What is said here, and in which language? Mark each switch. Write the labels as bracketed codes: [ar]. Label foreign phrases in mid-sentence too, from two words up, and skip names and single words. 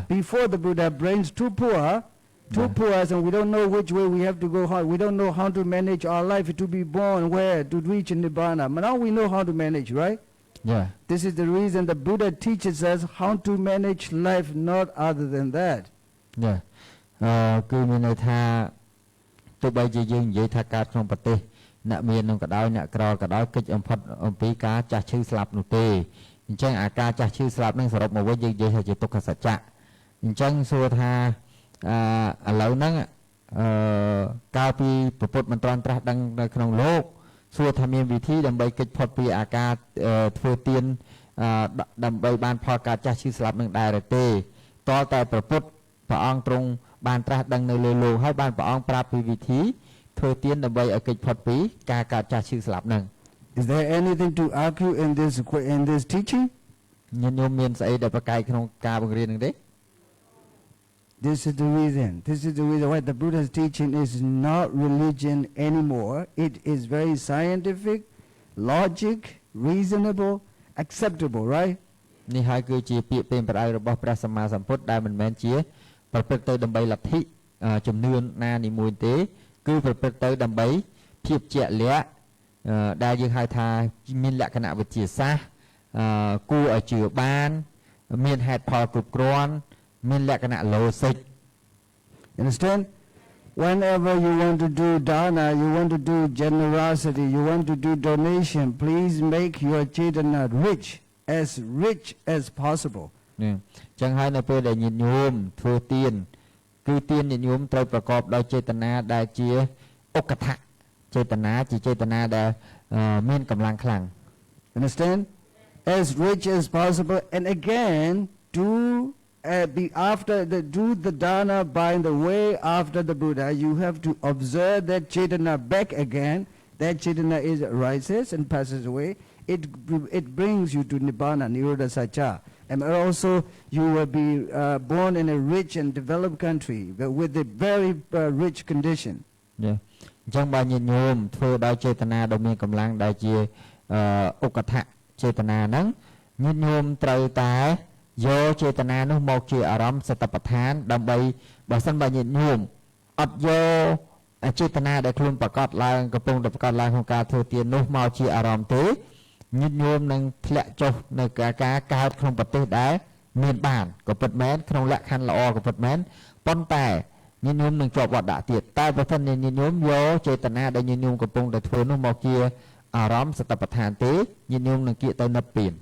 [en] Before the Buddha, brain's too poor, and we don't know which way we have to go. We don't know how to manage our life to be born where to reach Nibbana. But now we know how to manage, right? Yeah. This is the reason the Buddha teaches us how to manage life, not other than that. Yeah. [km] គឺមានន័យថាទោះបីជាយើងនិយាយថាកើតក្នុងប្រទេសអ្នកមាននឹងក៏ដោយអ្នកក្រក៏ដោយកិច្ចអំផុតអំពីការចាស់ឈឺស្លាប់នោះទេអញ្ចឹងអាការចាស់ឈឺស្លាប់នឹងសរុបមកវិញយើងនិយាយថាជាទុក្ខសច្ចៈអញ្ចឹងសួរថាឥឡូវហ្នឹងកាលពីពុទ្ធមិនត្រាស់ដឹងនៅក្នុងលោកសួរថាមានវិធីដើម្បីកិច្ចផុតពីអាការធ្វើទាន ដើម្បីបានផលការចាស់ឈឺស្លាប់នឹងដែរទេតើតែប្រពុតព្រះអង្គទ្រង់បានត្រាស់ដឹងនៅលើលោកហើយបានព្រះអង្គប្រាប់ពីវិធីធ្វើទានដើម្បីឲ្យកិច្ចផុតពីការកើតចាស់ឈឺស្លាប់នឹង [en] Is there anything to argue in this teaching? [km] ញាតិញោមមានស្អីដែលប្រកែកក្នុងការបង្រៀននឹងទេ [en] This is the reason. This is the reason why the Buddha's teaching is not religion anymore. It is very scientific, logic, reasonable, acceptable, right? [km] នេះហើយគឺជាពាក្យពេចន៍ប្រដៅរបស់ព្រះសម្មាសម្ពុទ្ធដែលមិនមែនជាប្រព្រឹត្តទៅដើម្បីលទ្ធិជំនឿណានីមួយទេគឺប្រព្រឹត្តទៅដើម្បីភាពជាក់លាក់ដែលយើងហៅថាមានលក្ខណៈវិទ្យាសាស្ត្រគួរឲ្យជឿបានមានហេតុផលគ្រប់គ្រាន់មានលក្ខណៈ logic. [en] You understand? Whenever you want to do dana, you want to do generosity, you want to do donation, please make your chetana rich as possible. [km] ចឹងហើយនៅពេលដែលញាតិញោមធ្វើទានគឺទានញាតិញោមត្រូវប្រកបដោយចេតនាដែលជាឧក្កដ្ឋចេតនាជាចេតនាដែលមានកម្លាំងខ្លាំង [en] Understand? As rich as possible, and again do the dana by the way after the Buddha. You have to observe that chetana back again. That chetana rises and passes away. It brings you to nibbana, [pi] nirodha sacha. [en] And also you will be born in a rich and developed country with a very rich condition. Yeah. [km] អញ្ចឹងបើញាតិញោមធ្វើដោយចេតនាដ៏មានកម្លាំងដែលជាឧក្កដ្ឋចេតនាហ្នឹងញាតិញោមត្រូវតែយកចេតនានោះមកជាអារម្មណ៍ស តិប្បដ្ឋានដើម្បីបើសិនបើញាតិញោមអត់យកចេតនាដែលខ្លួនប្រកាសឡើងកំពុងតែប្រកាសឡើងក្នុងការធ្វើទាននោះមកជាអារម្មណ៍ទេញាតិញោមនឹងធ្លាក់ចុះនៅការកើតក្នុងប្រទេសដែលមានបានក៏ពិតមែនក្នុងលក្ខខណ្ឌល្អក៏ពិតមែនប៉ុន្តែញាតិញោមនឹងជាប់វត្តដាក់ទៀតតែបើមិនញាតិញោមយកចេតនាដែលញាតិញោមកំពុងតែធ្វើនោះមកជាអារម្មណ៍សតិប្បដ្ឋានទេញាតិញោមនឹងគៀកទៅនិព្វាន